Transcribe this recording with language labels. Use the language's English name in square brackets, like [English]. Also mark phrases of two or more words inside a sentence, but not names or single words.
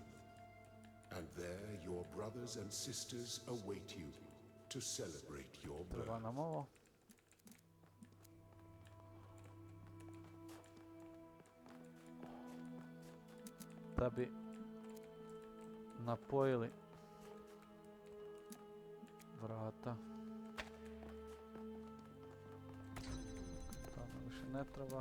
[English] And there your brothers and sisters await you to celebrate your [Bosnian] Treba [English] birth. [Bosnian] nam ovo. Da bi napojili vrata. To nam više ne treba.